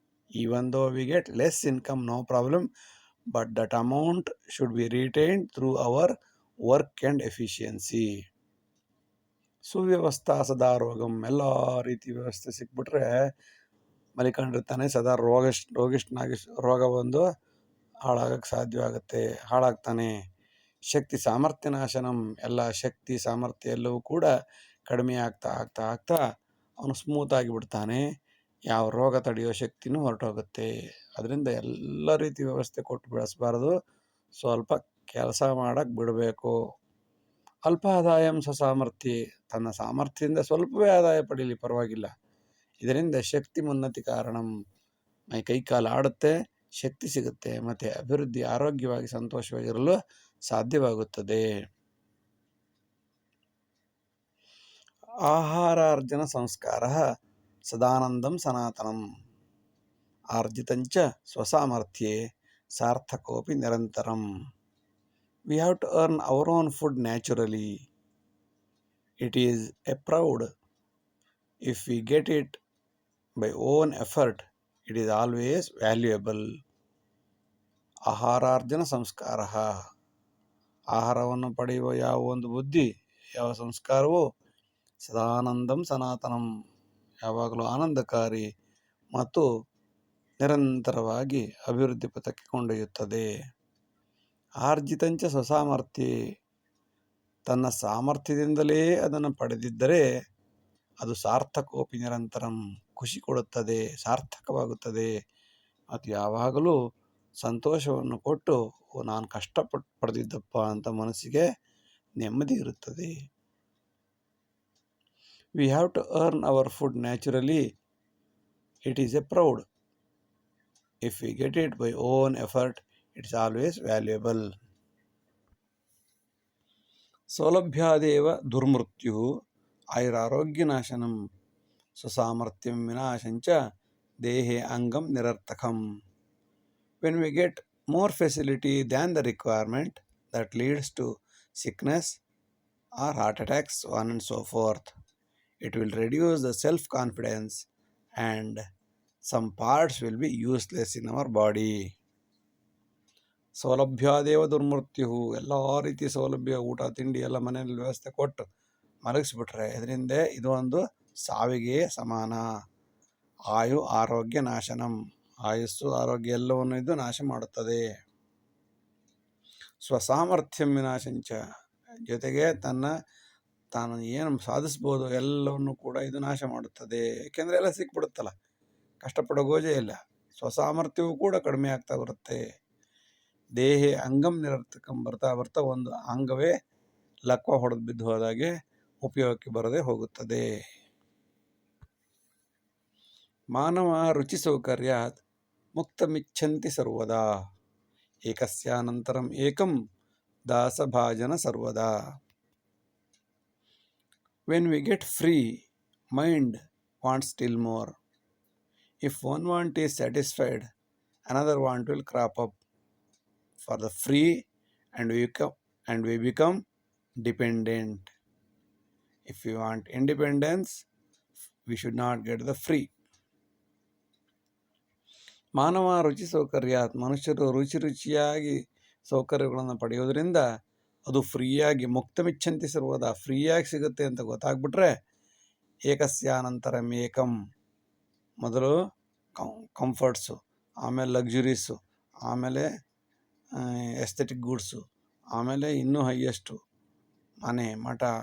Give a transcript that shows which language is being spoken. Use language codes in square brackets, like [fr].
[en] Even though we get less income, no problem, but that amount should be retained through our work and efficiency. [sa] ಸುವ್ಯವಸ್ಥಾ ಸದಾರೋಗಂ, [kn] ಎಲ್ಲ ರೀತಿ ವ್ಯವಸ್ಥೆ ಸಿಕ್ಬಿಟ್ರೆ ಮಲಿಕೊಂಡಿರ್ತಾನೆ, ಸದಾ ರೋಗ ಬಂದು ಹಾಳಾಗಕ್ಕೆ ಸಾಧ್ಯವಾಗುತ್ತೆ, ಹಾಳಾಗ್ತಾನೆ. [sa] ಶಕ್ತಿ ಸಾಮರ್ಥ್ಯ ನಾಶನಂ, [kn] ಎಲ್ಲ ಶಕ್ತಿ ಸಾಮರ್ಥ್ಯ ಎಲ್ಲವೂ ಕೂಡ ಕಡಿಮೆ ಆಗ್ತಾ ಆಗ್ತಾ ಆಗ್ತಾ ಅವನು ಸ್ಮೂತ್ ಆಗಿಬಿಡ್ತಾನೆ. ಯಾವ ರೋಗ ತಡೆಯೋ ಶಕ್ತಿನೂ ಹೊರಟೋಗುತ್ತೆ. ಅದರಿಂದ ಎಲ್ಲ ರೀತಿ ವ್ಯವಸ್ಥೆ ಕೊಟ್ಟು ಬೆಳೆಸಬಾರ್ದು, ಸ್ವಲ್ಪ ಕೆಲಸ ಮಾಡಕ್ಕೆ ಬಿಡಬೇಕು. [sa] ಅಲ್ಪ ಆದಾಯಂ ಸ್ವಸಾಮರ್ಥ್ಯ, [kn] ತನ್ನ ಸಾಮರ್ಥ್ಯದಿಂದ ಸ್ವಲ್ಪವೇ ಆದಾಯ ಪಡೀಲಿ ಪರವಾಗಿಲ್ಲ. ಇದರಿಂದ [sa] ಶಕ್ತಿ ಮುನ್ನತಿ ಕಾರಣಂ, [kn] ಕೈ ಕಾಲು ಆಡುತ್ತೆ, ಶಕ್ತಿ ಸಿಗುತ್ತೆ, ಮತ್ತು ಅಭಿವೃದ್ಧಿ ಆರೋಗ್ಯವಾಗಿ ಸಂತೋಷವಾಗಿರಲು ಸಾಧ್ಯವಾಗುತ್ತದೆ. [sa] ಆಹಾರಾರ್ಜನ ಸಂಸ್ಕಾರ ಸದಾನಂದಂ ಸನಾತನಂ ಆರ್ಜಿತಂಚ ಸ್ವಸಾಮರ್ಥ್ಯೆ ಸಾರ್ಥಕೋಪಿ ನಿರಂತರಂ. [en] We have to earn our own food naturally. It is a proud. If we get it by own effort, it is always valuable. [sa] ಆಹಾರಾರ್ಜನ ಸಂಸ್ಕಾರ, [kn] ಆಹಾರವನ್ನು ಪಡೆಯುವ ಯಾವ ಒಂದು ಬುದ್ಧಿ, ಯಾವ ಸಂಸ್ಕಾರವು [sa] ಸದಾನಂದಂ ಸನಾತನಂ, [kn] ಯಾವಾಗಲೂ ಆನಂದಕಾರಿ ಮತ್ತು ನಿರಂತರವಾಗಿ ಅಭಿವೃದ್ಧಿ ಪಥಕ್ಕೆ ಕೊಂಡೊಯ್ಯುತ್ತದೆ. [sa] ಆರ್ಜಿತಂಚ ಸ್ವಸಾಮರ್ಥ್ಯ, [kn] ತನ್ನ ಸಾಮರ್ಥ್ಯದಿಂದಲೇ ಅದನ್ನು ಪಡೆದಿದ್ದರೆ ಅದು [sa] ಸಾರ್ಥಕೋಪಿ ನಿರಂತರಂ, [kn] ಖುಷಿ ಕೊಡುತ್ತದೆ, ಸಾರ್ಥಕವಾಗುತ್ತದೆ ಮತ್ತು ಯಾವಾಗಲೂ ಸಂತೋಷವನ್ನು ಕೊಟ್ಟು ನಾನು ಕಷ್ಟಪಟ್ಟು ಪಡೆದಿದ್ದಪ್ಪ ಅಂತ ಮನಸ್ಸಿಗೆ ನೆಮ್ಮದಿ ಇರುತ್ತದೆ. [en] We have to earn our food naturally. It is a proud. If we get it by own effort, it is always valuable. [sa] ಸೌಲಭ್ಯಾದೇವ ದುರ್ಮೃತ್ಯು ಆಯುರಾರೋಗ್ಯನಾಶನಂ ಸ್ವಸಾಮರ್ಥ್ಯಂ ವಿನಾಶಂಚ ದೇಹೇ ಅಂಗಂ ನಿರರ್ಥಕಂ. [en] When we get more facility than the requirement, that leads to sickness or heart attacks, so on and so forth. It will reduce the self-confidence and some parts will be useless in our body. [sa] ಸೌಲಭ್ಯಾದೇವ ದುರ್ಮೃತ್ಯು, [kn] ಎಲ್ಲ ರೀತಿ ಸೌಲಭ್ಯ, ಊಟ ತಿಂಡಿ ಎಲ್ಲ ಮನೆಯಲ್ಲಿ ವ್ಯವಸ್ಥೆ ಕೊಟ್ಟು ಮಲಗಿಸ್ಬಿಟ್ರೆ ಇದರಿಂದ ಇದು ಒಂದು ಸಾವಿಗೆ ಸಮಾನ. [sa] ಆಯು ಆರೋಗ್ಯ ನಾಶನಂ, [kn] ಆಯುಸ್ಸು ಆರೋಗ್ಯ ಎಲ್ಲವನ್ನು ಇದು ನಾಶ ಮಾಡುತ್ತದೆ. [sa] ಸ್ವಸಾಮರ್ಥ್ಯಂ ವಿನಾಶಂಚ, [kn] ಜೊತೆಗೆ ತಾನು ಏನು ಸಾಧಿಸ್ಬೋದು ಎಲ್ಲವನ್ನು ಕೂಡ ಇದು ನಾಶ ಮಾಡುತ್ತದೆ. ಏಕೆಂದರೆ ಎಲ್ಲ ಸಿಕ್ಬಿಡುತ್ತಲ್ಲ, ಕಷ್ಟಪಡೋ ಗೋಜೆ ಇಲ್ಲ. ಸ್ವಸಾಮರ್ಥ್ಯವೂ ಕೂಡ ಕಡಿಮೆ ಆಗ್ತಾ ಬರುತ್ತೆ. [sa] ದೇಹೇ ಅಂಗಂ ನಿರರ್ಥಕಂ, [kn] ಬರ್ತಾ ಬರ್ತಾ ಒಂದು ಅಂಗವೇ ಲಕ್ವ ಹೊಡೆದು ಬಿದ್ದು ಹೋದಾಗೆ ಉಪಯೋಗಕ್ಕೆ ಬರದೆ ಹೋಗುತ್ತದೆ. [sa] ಮಾನವ ರುಚಿ ಸೌಕರ್ಯಾತ್ ಮುಕ್ತಮಿಚ್ಛಂತಿ ಸರ್ವದಾ ಏಕಸ್ಯಾನಂತರಂ ಏಕಂ ದಾಸಭಾಜನ ಸರ್ವದಾ. [en] When we get free, mind wants still more. If one want is satisfied, another want will crop up for the free, and we become dependent. If we want independence, we should not get the free. [sa] ಮಾನವ ರುಚಿ ಸೌಕರ್ಯಾತ್, [kn] ಮನುಷ್ಯರು ರುಚಿಯಾಗಿ ಸೌಕರ್ಯಗಳನ್ನು ಪಡೆಯೋದ್ರಿಂದ ಅದು ಫ್ರೀಯಾಗಿ [sa] ಮುಕ್ತಮಿಚ್ಛಂತಿ ಸರ್ವದಾ, [kn] ಫ್ರೀಯಾಗಿ ಸಿಗುತ್ತೆ ಅಂತ ಗೊತ್ತಾಗ್ಬಿಟ್ರೆ [sa] ಏಕಸ್ಯಾನಂತರಂ ಏಕಂ. [kn] ಮೊದಲು ಕಂಫರ್ಟ್ಸು, ಆಮೇಲೆ ಲಕ್ಸುರೀಸು, ಆಮೇಲೆ ಎಸ್ಥೆಟಿಕ್ ಗೂಡ್ಸು, ಆಮೇಲೆ ಇನ್ನೂ ಹೈಯೆಸ್ಟು ಮನೆ ಮಠ.